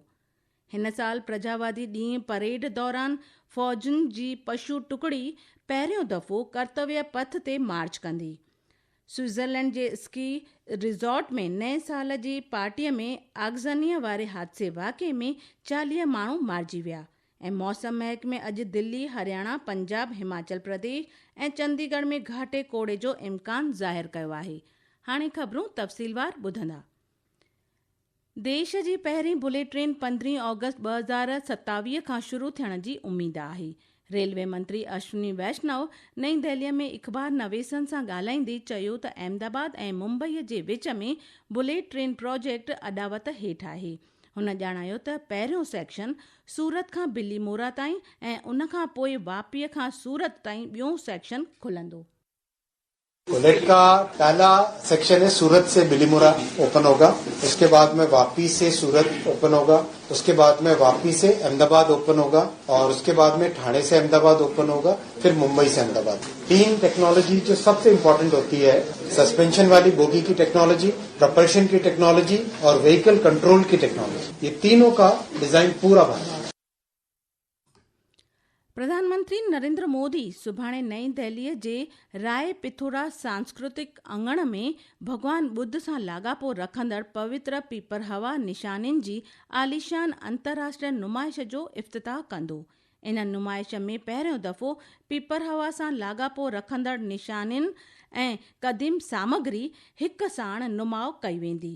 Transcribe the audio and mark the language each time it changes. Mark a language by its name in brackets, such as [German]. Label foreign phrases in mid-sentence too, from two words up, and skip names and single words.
[Sindhi] हिन साल प्रजावादी ॾींहुं परेड दौरान फ़ौजुनि जी पशु टुकड़ी पहिरियों दफ़ो कर्तव्य पथ ते मार्च कंदी। स्विट्ज़रलैंड जे [English] ski resort [Sindhi] में नए साल जी पार्टीअ में आगज़नीअ वारे हादसे वाक़े में 40 माण्हू मारिजी विया ऐं मौसम महकमे अॼु दिल्ली, हरियाणा, पंजाब, हिमाचल प्रदेश ऐं चंडीगढ़ में घाटे कोड़े जो इम्कान ज़ाहिर कयो आहे। हाणे ख़बरूं तफ़सीलवार ॿुधंदा। देश जी पहिरीं [English] bullet train [Sindhi] 15 ऑगस्ट 2027 खां शुरू थियण जी उमीद आहे। रेलवे मंत्री अश्विनी वैष्णव नई दिल्लीअ में इख़बार नवेसनि सां ॻाल्हाईंदे चयो त अहमदाबाद ऐं मुंबईअ जे विच में [English] bullet train project [Sindhi] अॾावत हेठि आहे। हुन ॼाणायो त पहिरियों सेक्शन सूरत खां बिलीमोरा ताईं ऐं उन खां पोइ वापीअ खां सूरत ताईं ॿियों सेक्शन खुलंदो। [Hindi] बुलेट का पहला सेक्शन है सूरत से बिलीमोरा ओपन होगा, उसके बाद में वापी से सूरत ओपन होगा, उसके बाद में वापी से अहमदाबाद ओपन होगा और उसके बाद में ठाणे से अहमदाबाद ओपन होगा, फिर मुंबई से अहमदाबाद। 3 टेक्नोलॉजी जो सबसे इम्पोर्टेंट होती है, सस्पेंशन वाली बोगी की टेक्नोलॉजी, प्रपल्शन की टेक्नोलॉजी और [English] vehicle control [Hindi] की टेक्नोलॉजी, ये तीनों का डिजाइन पूरा बना। [Sindhi] प्रधानमंत्री नरेंद्र मोदी सुभाणे नई दिल्लीअ जे राय पिथोरा सांस्कृतिक अंगण में भगवान बुद्ध सां लाॻापो रखंदड़ पवित्र पीपरहवा निशानियुनि जी आलीशान अंतर्राष्ट्रीय नुमाइश जो इफ़्तिताह कंदो। इन नुमाइश में पहिरियों दफ़ो पीपरहवा सां लाॻापो रखंदड़ निशानियुनि ऐं क़दीम सामग्री हिक साण नुमाउ कई वेंदी।